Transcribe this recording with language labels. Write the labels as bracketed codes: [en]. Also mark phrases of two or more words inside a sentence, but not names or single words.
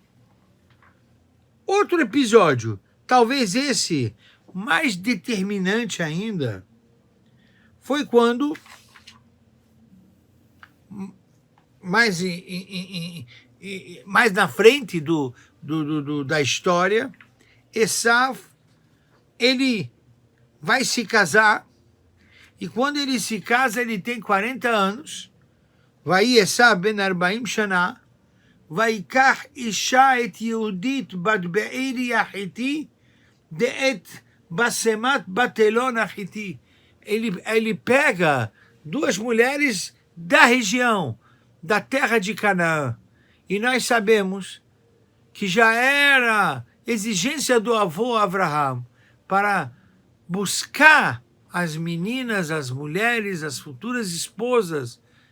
[pt] Outro episódio, talvez esse mais determinante ainda, foi quando, mais na frente da história, Esav, ele vai se casar, e quando ele se casa, ele tem 40 anos, vai [he] עשו בן 40 שנה, ויקח אישה את יהודית בת בעירי החיתי דאת בסמת בת אלון החיתי. [pt] Ele pega duas mulheres da região, da terra de Canaã. E nós sabemos que já era exigência do avô Abraham para buscar as meninas, as mulheres, as futuras esposas